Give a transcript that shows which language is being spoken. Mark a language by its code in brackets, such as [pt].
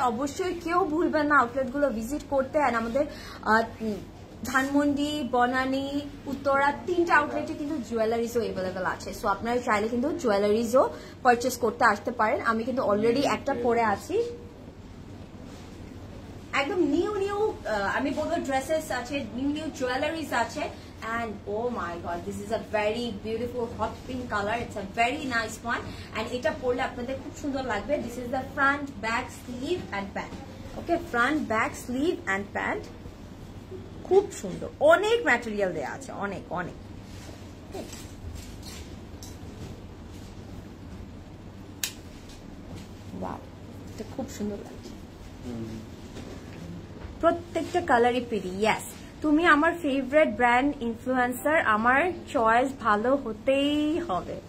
[bn] অবশ্যই কেউ ভুলবেন না আউটলেট গুলো ভিজিট করতে। এন্ড আমাদের ধানমন্ডি, বনানী, উত্তরা 3টা আউটলেটে কিন্তু জুয়েলারিজও এভেলেবেল আছে। সো আপনারা চাইলে কিন্তু জুয়েলারিজও পারচেস করতে আসতে পারেন। আমি কিন্তু অলরেডি একটা পরে আছি, একদম নিউ নিউ আমি বলবো ড্রেসেস আছে, নিউ নিউ জুয়েলারিজ আছে। [en] And oh my god, this is a very beautiful hot pink color. It's a very nice one, and [bn] এটা পরলে আপনাদের খুব সুন্দর লাগবে। [en] This is the front, back, sleeve and pant. Okay, front, back, sleeve and pant. [bn] খুব সুন্দর, অনেক material দেয়া আছে, অনেক অনেক। ওয়াও, এটা খুব সুন্দর লাগছে। প্রত্যেকটা কালারই প্রিটি। ইয়েস, তুমি আমার ফেভারিট ব্র্যান্ড ইনফ্লুয়েন্সার, আমার চয়েস ভালো হতেই হবে।